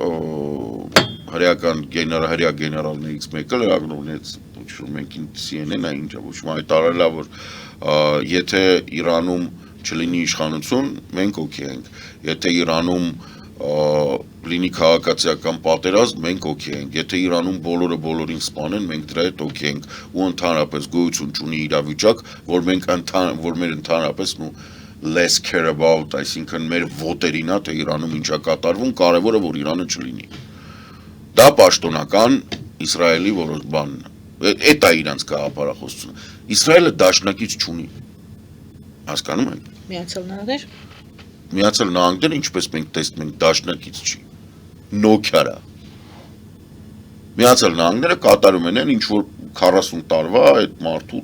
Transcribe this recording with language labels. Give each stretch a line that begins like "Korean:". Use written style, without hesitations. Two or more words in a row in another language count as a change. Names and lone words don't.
Armenian: հրեական գեներալներից մեկը լրագրողներից մենք CNN-ն է ինչա ոչ հայտարարել է որ եթե Իրանում չլինի իշխանություն մենք օքեյ ենք եթե Իրանում լինի քաղաքացիական պատերազմ մենք օքեյ ենք եթե Իրանում բոլորը բոլորին սպանեն մենք դրա հետ օքեյ ենք ու ընդհանրապես գոյություն չունի իրավիճակ որ մեր ընդհանրապես
English: less care about
Armenian: այսինքն մեր ոտերին է թե Իրանում ինչա կատարվում կարևորը որ Իրանը չլինի դա պաշտոնական Իսրայելի որոշ բանն է Էդ է իրանց գաղափարախոսությունը։ Իսրայելը դաշնակից չունի։ Հասկանում եք։ Միացյալ Նահանգներ։ Միացյալ Նահանգները, ինչպես մենք տեսնում ենք, դաշնակից չի։ Նոքիարա։ Միացյալ Նահանգները կատարում են ինչ որ 40 տարվա այդ մարդու